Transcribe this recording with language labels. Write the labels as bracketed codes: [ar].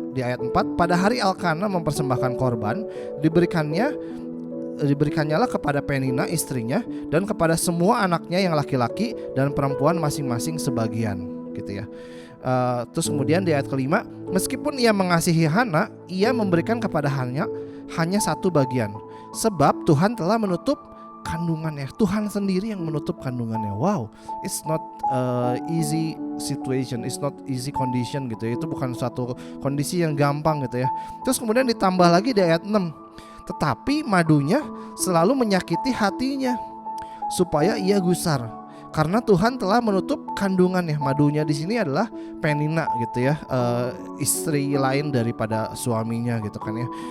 [id] Di ayat 4, pada hari Elkana mempersembahkan korban, diberikannya lah kepada Penina istrinya dan kepada semua anaknya yang laki-laki dan perempuan masing-masing sebagian gitu ya. Terus kemudian di ayat kelima, meskipun ia mengasihi Hana, ia memberikan kepada hanya satu bagian, sebab Tuhan telah menutup kandungannya. Tuhan sendiri yang menutup kandungannya. [en] Wow, it's not easy situation, it's not easy condition gitu ya. [id] Itu bukan suatu kondisi yang gampang gitu ya. Terus kemudian ditambah lagi di ayat 6, tetapi madunya selalu menyakiti hatinya supaya ia gusar, karena Tuhan telah menutup kandungannya. Madunya di sini adalah Penina gitu ya, istri lain daripada suaminya gitu kan ya.